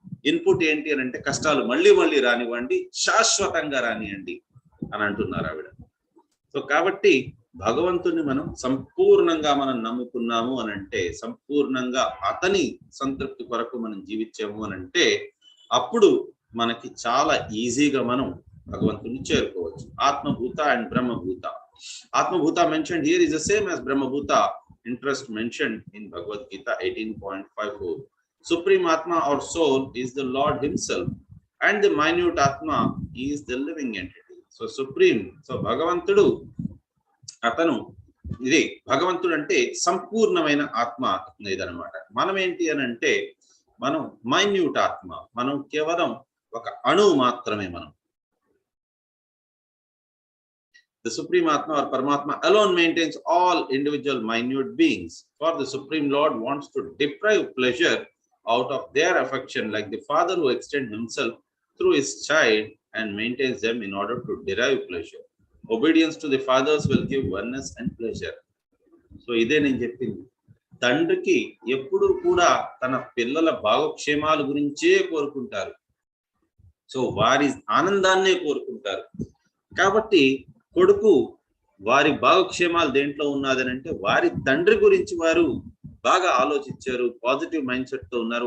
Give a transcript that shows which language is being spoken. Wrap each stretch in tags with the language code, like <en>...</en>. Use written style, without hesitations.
<te>Input ఏంటి అని అంటే కష్టాలు మళ్ళీ మళ్ళీ రానివ్వండి, శాశ్వతంగా రానియండి అని అంటున్నారు ఆవిడ. సో కాబట్టి భగవంతుని మనం సంపూర్ణంగా మనం నమ్ముకున్నాము అని అంటే, సంపూర్ణంగా అతని సంతృప్తి కొరకు మనం జీవించాము అని అంటే అప్పుడు మనకి చాలా ఈజీగా మనం భగవంతుని చేరుకోవచ్చు. ఆత్మభూత and బ్రహ్మభూత.</te> <en>ఆత్మభూత mentioned here is the same as Brahmabhuta, interest mentioned in Bhagavad Gita 18.54. Supreme Atma or soul is the Lord himself and the minute Atma is the living entity. So supreme, so</en> <te>భగవంతుడు అతను ఇది భగవంతుడు అంటే సంపూర్ణమైన ఆత్మ ఇదనమాట. మనం ఏంటి అని అంటే మనం మైన్యూట్ ఆత్మ, మనం కేవలం ఒక అణువు మాత్రమే.</te> <en>మనం the Supreme Atma or Paramatma alone maintains all individual minute beings. For the Supreme Lord wants to deprive pleasure out of their affection, like the father who extends himself through his child and maintains them in order to derive pleasure. Obedience to the fathers will give oneness and pleasure.</en> <te>So ఇదే నేను చెప్పింది. తండ్రికి ఎప్పుడు కూడా తన పిల్లల భావక్షేమాల గురించే కోరుకుంటారు. సో వారి ఆనందాన్నే కోరుకుంటారు. కాబట్టి కొడుకు వారి భావక్షేమాలు దేంట్లో ఉన్నదని అంటే వారి తండ్రి గురించి వారు బాగా ఆలోచించారు, పాజిటివ్ మైండ్ సెట్ తో ఉన్నారు.</te>